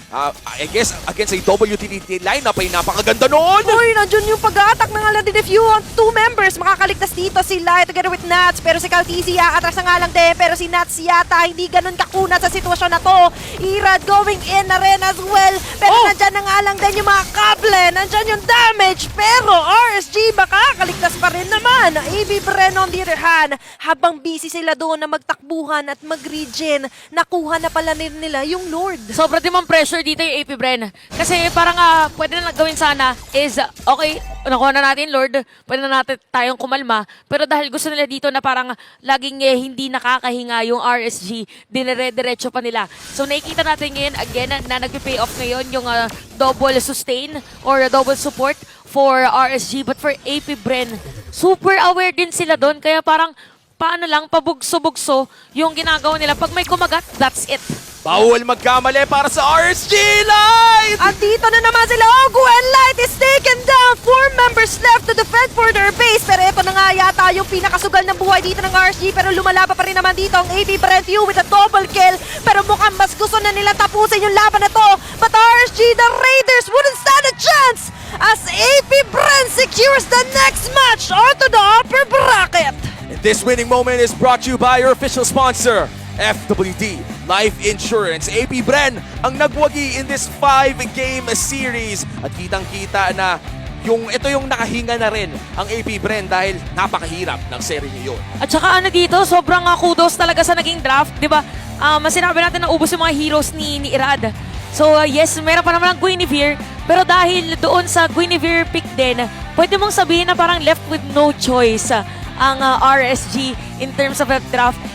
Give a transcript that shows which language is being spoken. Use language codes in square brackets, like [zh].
[en] I guess against a WTD lineup ay napakaganda noon! [tl] Uy, nandiyan yung pag-a-attack ng Aladdin if you want two members. Makakaligtas dito si Light together with Nats. Pero si Caltisi atras na nga lang din. Pero si Nats yata hindi ganun kakunat sa sitwasyon na to. [en] Irad going in na rin as well. [tl] Pero nandyan na nga lang din yung mga kable. Nandyan yung damage. Pero RSG makakaligtas pa rin naman. AB Bren on the other hand, habang busy sila doon na magtakbuhan at mag-regen, nakuha na pala nila yung Lord. Sobra din mang pressure dito yung AP Bren. Kasi parang pwede na gawin sana is, okay, nakuha na natin Lord, pwede na natin tayong kumalma. Pero dahil gusto nila dito na parang laging hindi nakakahinga yung RSG, dinire-diretso pa nila. So nakikita natin ngayon again na nag-pay off ngayon yung double sustain or double support for RSG. But for AP Bren, super aware din sila doon. Kaya parang paano lang, pabugso-bugso yung ginagawa nila. Pag may kumagat, that's it. Bawal magkamali para sa RSG Light! At dito na naman sila. [en] Ogu and Light is taken down. 4 members left to defend for their base. [tl] Pero ito na nga yata yung pinakasugal ng buhay dito ng RSG. Pero lumalaba pa rin naman dito ang AP Brenthew with a double kill. Pero mukhang mas gusto na nila tapusin yung laban na to. [en] But RSG, the Raiders wouldn't stand a chance as AP Bren secures the next match onto the upper bracket. And this winning moment is brought to you by your official sponsor, FWD Life Insurance. AP Bren ang nagwagi in this 5-game series. [tl] At kitang-kita na ito yung nakahinga na rin ang AP Bren dahil napakahirap ng serye niyo yun. At saka dito, sobrang kudos talaga sa naging draft, di ba? Sinabi natin na ubos yung mga heroes ni Irad. So yes, meron pa naman ang Guinevere, pero dahil doon sa Guinevere pick din, pwede mong sabihin na parang left with no choice ang RSG in terms of a draft.